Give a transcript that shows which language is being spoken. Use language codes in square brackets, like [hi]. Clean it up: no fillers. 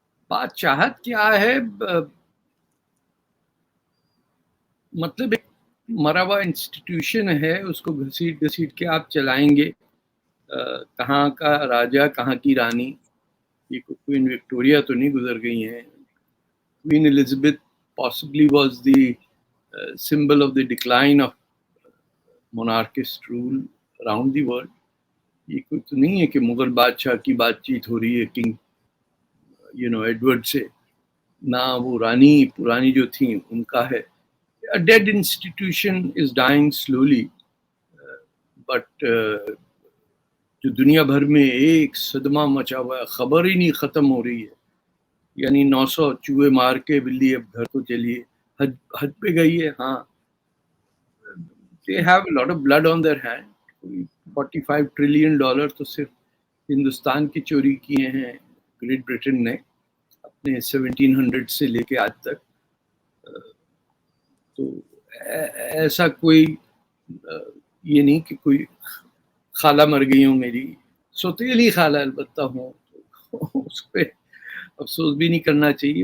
[hi] बादशाहत क्या है, मतलब एक मरा हुआ इंस्टीट्यूशन है, उसको घसीट घसीट के आप चलाएंगे। कहाँ का राजा, कहाँ की रानी, ये क्वीन विक्टोरिया तो नहीं गुजर गई हैं। [en] Queen Elizabeth possibly was the symbol of the decline of monarchist rule around the world। [hi] ये कोई तो नहीं है कि मुगल बादशाह की बातचीत हो रही है किंग एडवर्ड से, ना वो रानी पुरानी जो थी उनका है। [en] A dead institution is dying slowly, but [hi] जो दुनिया भर में एक सदमा मचा हुआ है, खबर ही नहीं खत्म हो रही है। यानी 900 चूहे मार के बिल्ली अब घर को चलिए, हद पे गई है। [en] हाँ, they have a lot of blood on their hand। [hi] $45 trillion तो सिर्फ हिंदुस्तान की चोरी किए हैं ग्रेट ब्रिटेन ने अपने 1700 से लेके आज तक। तो ऐसा कोई ये नहीं कि कोई खाला मर गई हूँ, मेरी सौतेली खाला अलबत्ता हूँ, तो उस पर अफसोस भी नहीं करना चाहिए।